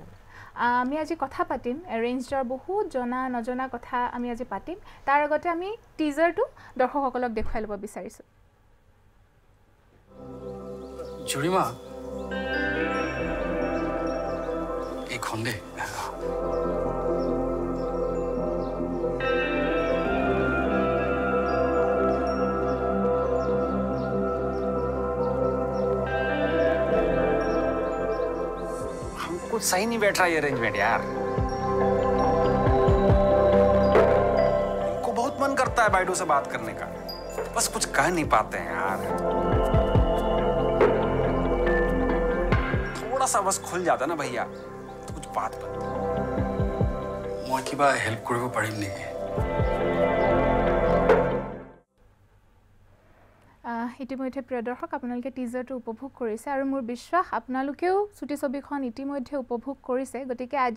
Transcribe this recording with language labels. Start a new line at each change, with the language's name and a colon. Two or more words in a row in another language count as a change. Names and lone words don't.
Assamese: আমি আজি কথা পাতিম এৰেঞ্জডৰ বহুত জনা নজনা কথা আমি আজি পাতিম তাৰ আগতে আমি টিজাৰটো দৰ্শকসকলক দেখুৱাই ল'ব বিচাৰিছোঁ জুৰিমা এইখন দে
Hindi: कुछ सही नहीं बैठ रहा ये अरेंजमेंट यार इनको बहुत मन करता है बाइडू से बात करने का बस कुछ कह नहीं पाते हैं यार थोड़ा सा बस खुल जाता ना भैया तो कुछ बात बनती
Assamese: মই কিবা হেল্প কৰিব পাৰিম নেকি ইতিমধ্যে প্ৰিয় দৰ্শক আপোনালোকে টিজাৰটো উপভোগ কৰিছে আৰু মোৰ বিশ্বাস আপোনালোকেও চুটি ছবিখন ইতিমধ্যে উপভোগ কৰিছে গতিকে আজি